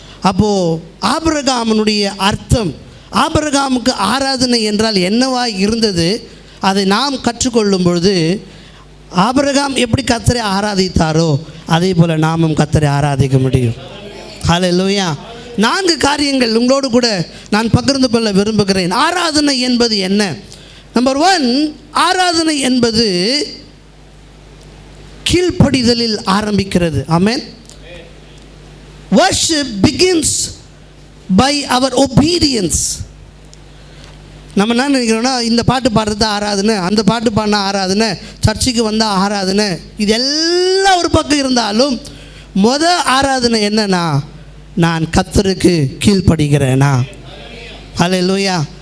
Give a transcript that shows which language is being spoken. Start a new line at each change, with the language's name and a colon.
Tamil: அப்போது ஆபிரகாமனுடைய அர்த்தம், ஆபிரகாமுக்கு ஆராதனை என்றால் என்னவாய் இருந்தது, அதை நாம் கற்றுக்கொள்ளும் பொழுது ஆபிரகாம் எப்படி கர்த்தரை ஆராதித்தாரோ அதே போல் நாமும் கர்த்தரை ஆராதிக்க முடியும். ஹல்லேலூயா. 4 காரியங்கள் உங்களோடு கூட நான் பகிர்ந்து கொள்ள விரும்புகிறேன். ஆராதனை என்பது என்ன? நம்பர் 1, ஆராதனை என்பது கீழ்ப்படிதலில் ஆரம்பிக்கிறது. ஆமென்.
English: Worship begins by our obedience.
Tamil: நம்ம என்ன நினைக்கிறோன்னா, இந்த பாட்டு பாடுறது ஆராதனை, அந்த பாட்டு பாடினா ஆராதனை, சர்ச்சுக்கு வந்தால் ஆராதனை, இது எல்லாம் ஒரு பக்கம் இருந்தாலும் ஆராதனை என்னன்னா, நான் கர்த்தருக்கு கீழ்ப்படுகிறேனா. ஹல்லேலூயா.